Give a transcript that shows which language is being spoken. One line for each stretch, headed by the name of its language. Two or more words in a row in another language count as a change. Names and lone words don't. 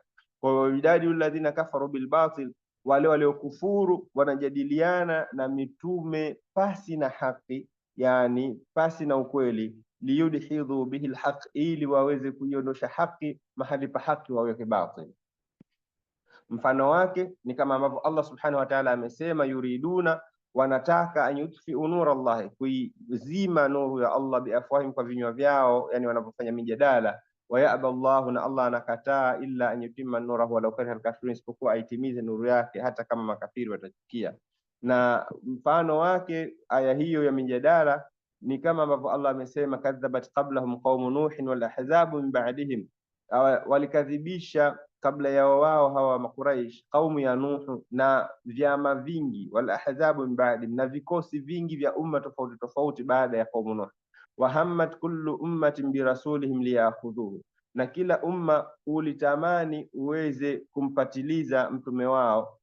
Swahili: Kwa hiyo idadi
Arabic: الذين كفروا بالباطل,
Swahili: wale waliokufuru wanajadiliana na mitume pasi na haki, yani pasi na ukweli,
Arabic: ليدحضوا به الحق,
Swahili: ili waweze kuiondosha haki mahali pa haki waweke batil. Mfano wake ni kama ambavyo Allah
Arabic: سبحانه وتعالى
Swahili: amesema, yuriduna, wanataka,
Arabic: أن يطفئوا نور الله,
Swahili: kuizima nuru ya Allah, biafwahim, kwa vinywa vyao, yani wanapofanya mijadala,
Arabic: ويأبى الله,
Swahili: na Allah anakataa,
Arabic: إلا أن يتم نوره ولو كره الكافرون,
Swahili: isipokuwa aitimize nuru yake hata kama makafiri watachukia. Na mfano wake aya hiyo ya mijadala ni kama ambavyo Allah amesema,
Arabic: كذبت قبلهم قوم نوح والأحزاب من بعدهم,
Swahili: walikadhibisha kabla ya wao hawa Makuraish kaumu ya Nuhu na vyama vingi,
Arabic: والأحزاب من بعد,
Swahili: na vikosi vingi vya umma tofauti tofauti baada ya kaumu Nuh.
Arabic: وهمت كل أمة برسولهم ليأخذوه,
Swahili: na kila umma ulitamani uweze kumpatiliza mtume wao.